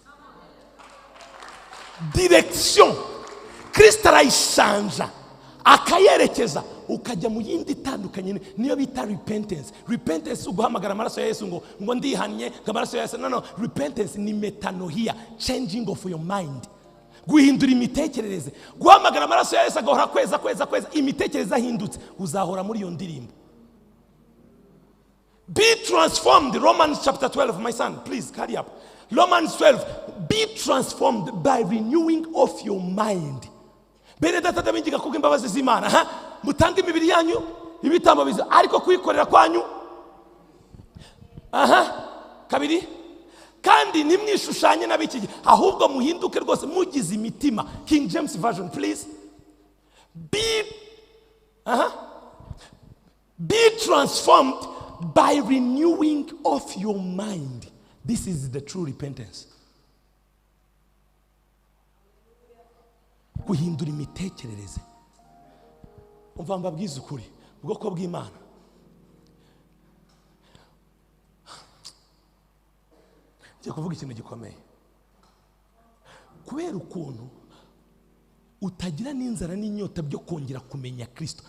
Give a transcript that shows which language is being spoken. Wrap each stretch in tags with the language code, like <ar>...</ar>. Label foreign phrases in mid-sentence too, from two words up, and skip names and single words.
<rw>Kristo arayishanja akayerekeza ukajya mu yindi itandukanye. Niyo bita repentance. Uguhamagara amaraso ya Yesu ngo ndihanye amaraso ya Yesu. No, repentance ni metanoia,</rw> <en>changing of your mind,</en> <rw>guhindura imitekerereze. Guhamagara amaraso ya Yesu agahora kweza imitekerereze ahindutse, uzahora muri iyo ndirimbo.</rw> <en>Be transformed. Romans chapter 12, my son, please carry up. Romans 12, be transformed by renewing of your mind.</en> <rw>Bene data ndabigira kuko imbabazi z'Imana, mutange imibiri yanyu ibitambo biza ariko kuyikorera kwanyu. Kabiri, kandi nimwishushanye nabiki, ahubwo muhinduke rwose mugize imitima.</rw> <en>King James version, please. Be transformed by renewing of your mind. This is the true repentance.</en> <rw>Guhindura imitekerereze. Umva mbabwiza ukuri, ubwoko bw'Imana. Ngiye kuvuga ikintu gikomeye. Kubera ukuntu utagira n'inzara n'inyota byo kongera kumenya Kristo.</rw>